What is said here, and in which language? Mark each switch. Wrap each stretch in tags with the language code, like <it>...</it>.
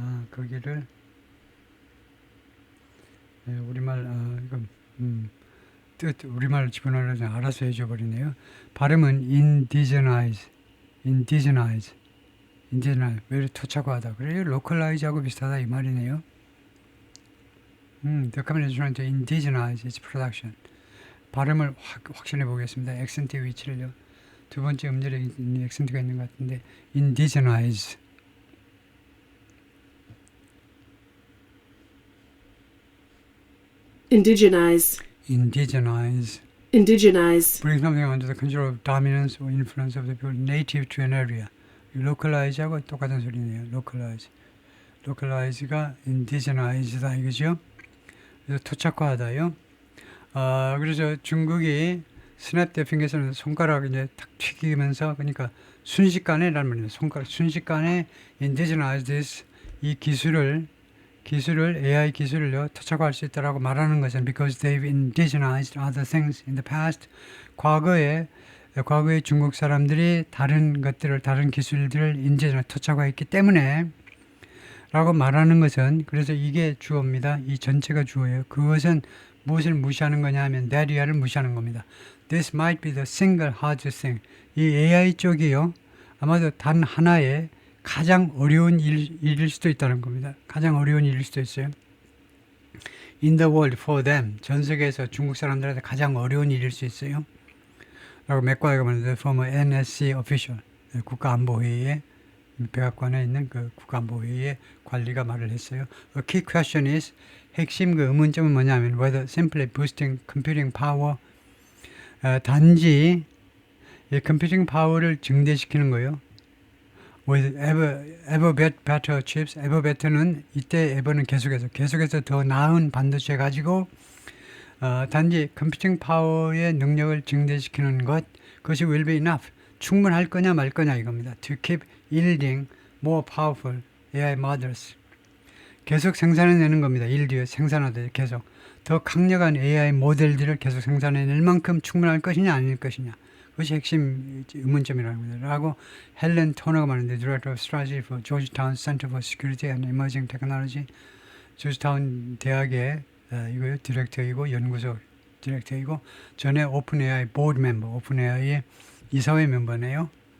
<ko>거기를 우리말 이건 뜻 우리말 집어넣으려고 알아서 해줘 버리네요. 발음은 indigenize, indigenize, indigenize. 왜 이렇게 토착화하다? 그래요? localize하고 비슷하다 이 말이네요.</ko> <en>The company is trying to indigenize its production.</en> <ko>발음을 확실해 보겠습니다. 액센트 위치를요. 두 번째 음절에 액센트가 있는 것 같은데 indigenize.</ko> <en>Indigenize. indigenize. Indigenize. bring something under the control of dominance or influence of the people native to an area.</en> <ko>localize하고 똑같은 소리네요. localize. localize가 indigenize다 이거죠. 그래서 토착화하다요. 그래서 중국이 스냅 대핑에서는 손가락 이제 탁 튀기면서 그러니까 순식간에라는 말입니다. 손가락 순식간에</ko> <en>indigenize this</en> <ko>이 기술을 AI 기술을요 토착화할 수 있다라고 말하는 것은</ko> <en>because they've indigenized other things in the past.</en> <ko>과거에 중국 사람들이 다른 것들을 다른 기술들을 토착화했기 때문에 라고 말하는 것은 그래서 이게 주어입니다. 이 전체가 주어예요. 그것은 무엇을 무시하는 거냐 하면 that 이하를 무시하는 겁니다.</ko> <en>This might be the single hardest thing.</en> <ko>이 AI 쪽이요. 아마도 단 하나의 가장 어려운 일일 수도 있다는 겁니다. 가장 어려운 일일 수도 있어요.</ko> <en>In the world for them.</en> <ko>전 세계에서 중국 사람들한테 가장 어려운 일일 수 있어요. 라고 맥과이가 말하는데</ko> <en>former NSC official.</en> <ko>국가안보회의에 백악관에 있는 그 국가안보회의의 관리가 말을 했어요.</ko> <en>A key question is</en> <ko>핵심 그 의문점은 뭐냐면</ko> <en>whether simply boosting computing power</en> <ko>단지 이 컴퓨팅 파워를 증대시키는 거예요.</ko> <en>with ever better chips,</en> <ko>ever better는 이때 ever는 계속해서 더 나은 반도체 가지고 단지 컴퓨팅 파워의 능력을 증대시키는 그것이</ko> <en>will be enough.</en> <ko>충분할 거냐 말 거냐 이겁니다.</ko> <en>To keep yielding more powerful AI models.</en> <ko>계속 생산해내는 겁니다. yield요 생산하되 계속 더 강력한 AI 모델들을 계속 생산해낼 만큼 충분할 것이냐 아닐 것이냐. 그것이 핵심 의문점이라는 겁니다. 라고 헬렌 토너가 말하는데</ko> <en>Director of Strategy for Georgetown Center for Security and Emerging Technology</en> <ko>조지타운 대학의 이거요 디렉터이고 연구소 디렉터이고 전에 오픈AI 보드 멤버 오픈AI의 이사회 멤버네요.</ko>